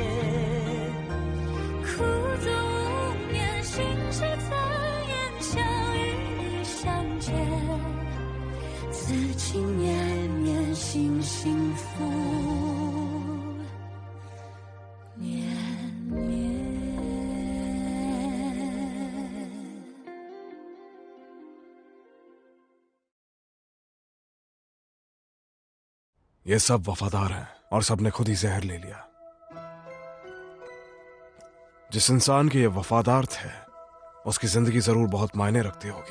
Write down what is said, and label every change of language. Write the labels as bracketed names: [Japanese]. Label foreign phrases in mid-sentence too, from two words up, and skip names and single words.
[Chinese] 苦纵无眠，心事残言，想与你相见，此情绵绵，心幸福绵绵。 [Hindi] ये सब वफादार हैं और सबने खुद ही जहर ले लिया। जिस इंसान के ये वफादार थे उसकी जिंदगी जरूर बहुत मायने रखती होगी।